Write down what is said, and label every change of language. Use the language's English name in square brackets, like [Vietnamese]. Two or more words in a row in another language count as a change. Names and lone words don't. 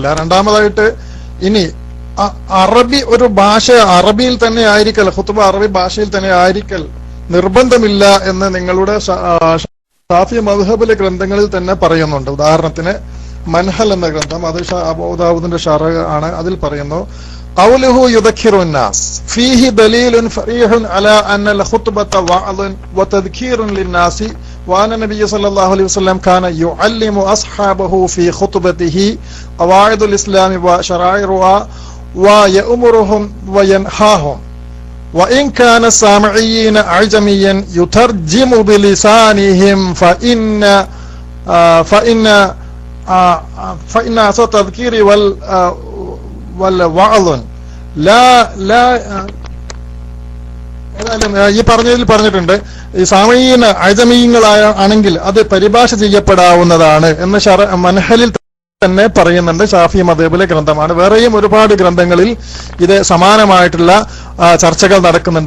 [Malayalam] രണ്ടാമതായിട്ട്, ഇനി അറബി ഒരു ഭാഷ അറബിയിൽ തന്നെ ആയിരിക്കൽ, ഖുതുബ അറബി ഭാഷയിൽ തന്നെ ആയിരിക്കൽ നിർബന്ധമില്ല എന്ന് നിങ്ങളുടെ ഷാഫി മദ്ഹബിലെ ഗ്രന്ഥങ്ങളിൽ തന്നെ പറയുന്നുണ്ട്. ഉദാഹരണത്തിന് മൻഹൽ എന്ന ഗ്രന്ഥം, അത് അബൂ ദാവൂദിന്റെ ഷറഹ് ആണ്. അതിൽ പറയുന്നു, [Arabic] قوله يذكر الناس فيه دليل صريح على ان الخطبة وعظ وتذكير للناس وأن النبي صلى الله عليه وسلم كان يعلم أصحابه في خطبته قواعد الإسلام وشرائعها ويأمرهم وينهاهم، وإن كان السامعين أعجميا يترجم بلسانهم فإن أصل التذكير والوعظ لا [Malayalam] ഈ പറഞ്ഞതിൽ പറഞ്ഞിട്ടുണ്ട്, ഈ സാമയീന അജമീയങ്ങളായ ആണെങ്കിൽ അത് പരിഭാഷ ചെയ്യപ്പെടാവുന്നതാണ് എന്ന് മൻഹലിൽ തന്നെ പറയുന്നുണ്ട്. ഷാഫി മദ്ഹബിലെ ഗ്രന്ഥമാണ്. വേറെയും ഒരുപാട് ഗ്രന്ഥങ്ങളിൽ ഇത് സമാനമായിട്ടുള്ള ചർച്ചകൾ നടക്കുന്നുണ്ട്.